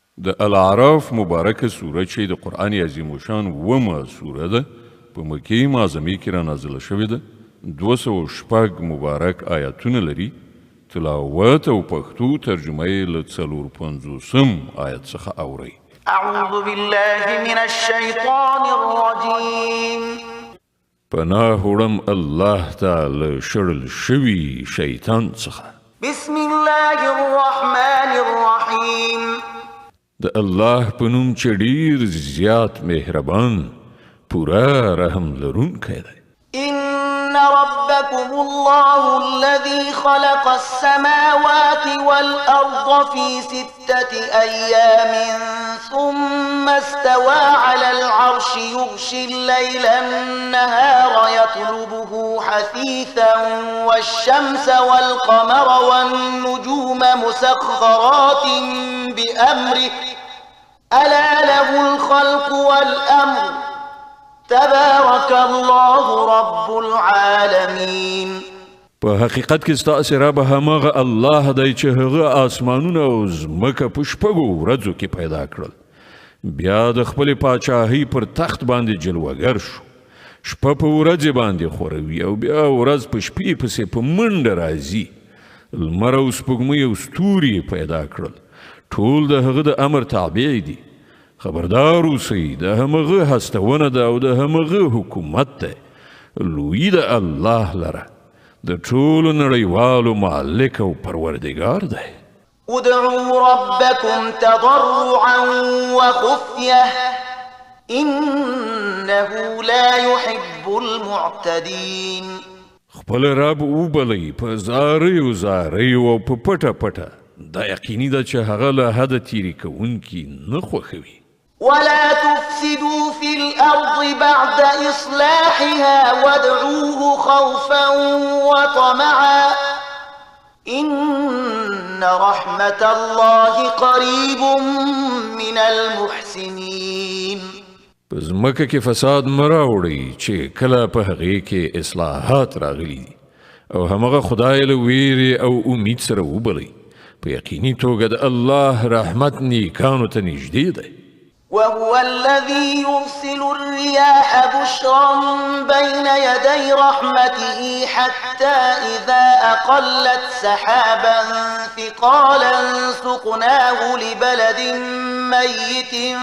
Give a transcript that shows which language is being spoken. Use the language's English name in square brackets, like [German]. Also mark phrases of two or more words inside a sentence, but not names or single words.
[Pashto] د الاعراف مبارکه سوره چې د قرآن عظیم شان ومه سوره ده په مکې معظمې کې را نازله شوې ده 206 مبارک آیاتونه لري تلاوت او پښتو ترجمه یې له 450 آیت څخه اورئ. [Arabic] اعوذ بالله من الشیطان الرجیم [Pashto] پناه وړم الله تعالی شړل شوي شیطان څخه. [Arabic] بسم الله الرحمن الرحیم [Pashto] د الله په نوم چې ډېر زیات مهربان پورا رحم لرونکی دی. [Arabic] إن ربكم الله الذي خلق السماوات والأرض في 6 أيام ثم استوى على العرش يغشي الليل النهار يطلبه حثيثا والشمس والقمر والنجوم مسخرات بأمره ألا له الخلق والأمر تبارك الله رب العالمین. [Pashto] په حقیقت کې ستاسې رب هماغه الله دی چې هغه آسمانونه او ځمکه په شپږو ورځو کې پیدا کړل. بیا د خپلې پاچاهۍ پر تخت باندې جلوهګر شو. شپه په ورځې باندې خوروي او بیا ورځ په شپې پسې په منډه راځي. لمر او سپوږمۍ او ستوري پیدا کړل. ټول د هغه د امر تابع دي. خبردار اوسئ د همغه هستونه ده او د همغه حکومت ده. لوی د الله لره د ټولو نړیوالو مالک او پروردګار ده. [Arabic] ادعوا ربكم تضرعا وخفية إنه لا يحب المعتدين. [Pashto] خپل رب وبلئ په زاریو زاریو او په پټه پټه. دا یقیني ده چې هغه له حده تیري کوونکي نه خوښوي. [Arabic] ولا تفسدوا في الأرض بعد إصلاحها وادعوه خوفا وطمعا إن رحمة الله قريب من المحسنين. [Pashto] په ځمکه کې فساد مه راوړئ چې کله په هغې کې اصلاحات راغلي دي او همغه خدای له ویرې او امید سره وبلئ. په یقیني توګه د الله رحمت نیکانو ته نږدې دی. [Arabic] وهو الذي يرسل الرياح بشرا بين يدي رحمته حتى إذا أقلت سحابا ثقالا سقناه لبلد ميت